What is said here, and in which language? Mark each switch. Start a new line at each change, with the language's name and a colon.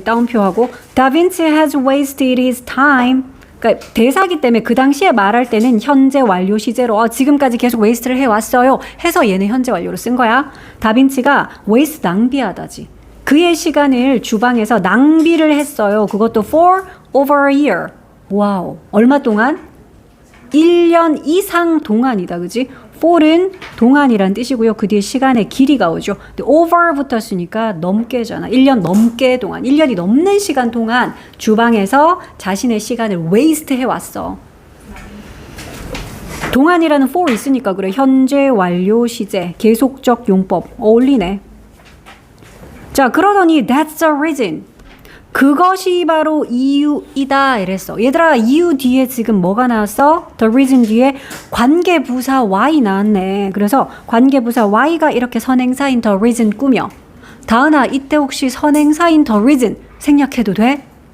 Korean: 따옴표하고
English: 다빈치 has wasted his time.
Korean: 그러니까 대사기 때문에 그 당시에 말할 때는 현재 완료 시제로 지금까지 계속 waste를 해왔어요 해서 얘는 현재 완료로 쓴 거야. 다빈치가 waste 낭비하다지. 그의 시간을 주방에서 낭비를 했어요. 그것도
English: for over a year.
Korean: 와우. 얼마 동안? 1년 이상 동안이다. 그지? for은 동안이란 뜻이고요. 그 뒤에 시간의 길이가 오죠. 근데 over 붙었으니까 넘게잖아. 1년 넘게 동안. 1년이 넘는 시간 동안 주방에서 자신의 시간을 waste 해왔어. 동안이라는 for 있으니까 그래. 현재 완료 시제. 계속적 용법. 어울리네. 자, 그러더니
English: that's the reason.
Korean: 그것이 바로 이유이다 이랬어. 얘들아, 이유 뒤에 지금 뭐가 나왔어?
English: The reason
Korean: 뒤에 관계부사 Y 나왔네. 그래서 관계부사 Y가 이렇게 선행사인 the reason 꾸며. 다은아, 이때 혹시 선행사인 the reason 생략해도 돼?